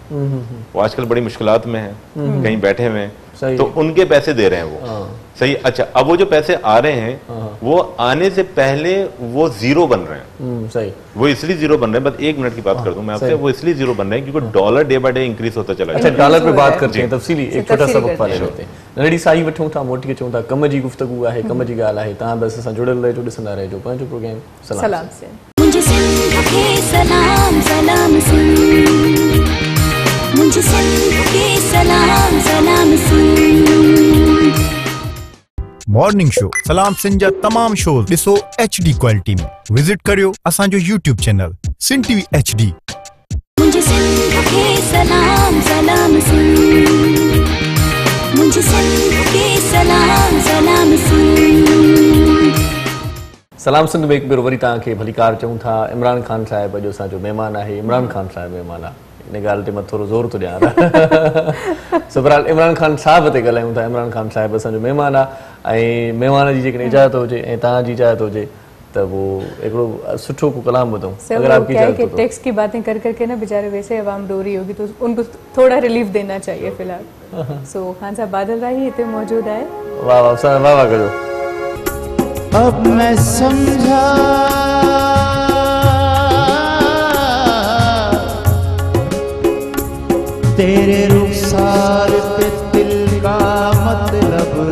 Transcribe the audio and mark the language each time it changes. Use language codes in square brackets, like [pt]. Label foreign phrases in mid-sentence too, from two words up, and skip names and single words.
[ur] وہ آج کل بڑی مشکلات میں ہیں، کہیں بیٹھے ہوئے ہیں، تو ان کے پیسے دے رہے ہیں وہ. صحیح. اچھا، اب وہ جو پیسے آ رہے ہیں وہ آنے سے پہلے وہ زیرو بن رہے ہیں. صحیح. وہ اس لیے زیرو بن رہے ہیں، بس 1 منٹ کی بات کر دوں میں آپ سے، وہ اس لیے زیرو بن رہے ہیں کیونکہ ڈالر [en] day by day [ur] انکریز ہوتا چلا اچھا، ڈالر پہ بات کرتے ہیں تفصیلی، ایک چھوٹا سا وقفہ لے لیتے ہیں. [sd] नलड़ी साई वठूं था, मोटी अचूं था, कम जी गुफ्तगू आहे, कम जी ॻाल्हि आहे। तव्हां बस सां जुड़ियल रहिजो, ॾिसंदा रहिजो पंहिंजो प्रोग्राम सलाम से। [ur] مجھے سندھ کے سلام سلام سندھ، مجھے سندھ کے سلام سلام سندھ. [en] morning show [sd] सलाम सिंध जा तमाम शोज ॾिसो [en] HD quality [sd] में। विजिट करियो असांजो YouTube चैनल सिंध TV HD। [ur] مجھے سندھ کے سلام سلام سندھ، مجھے سندھ کے سلام سلام سندھ. [sd] सलाम सिंध में एक भेरो वरी तव्हांखे भलीकार चऊं था। इमरान खान साहिब जो असांजो महिमान आहे। इमरान खान साहिब महिमान आहे, इन ॻाल्हि ते मां थोरो ज़ोर थो ॾियां। सभराल इमरान खान साहिब ते ॻाल्हायूं था। इमरान खान साहिब असांजो महिमान आहे ऐं महिमान जी जेकॾहिं इजाज़त हुजे ऐं तव्हांजी इजाज़त हुजे तो वो हिकिड़ो सुठो को कलाम ॿुधूं। [ur] اگر آپ کی اجازت ہو تو. ٹیکس کی باتیں کر کر کے نا بے چارے ویسے عوام رو رہی ہوگی، تو ان کو تھوڑا ریلیف دینا چاہیے فی الحال. سو خان صاحب بادل راہی اتنے موجود ہے. واہ واہ واہ واہ کرو. اب میں سمجھا تیرے رخسار پہ دل کا مطلب,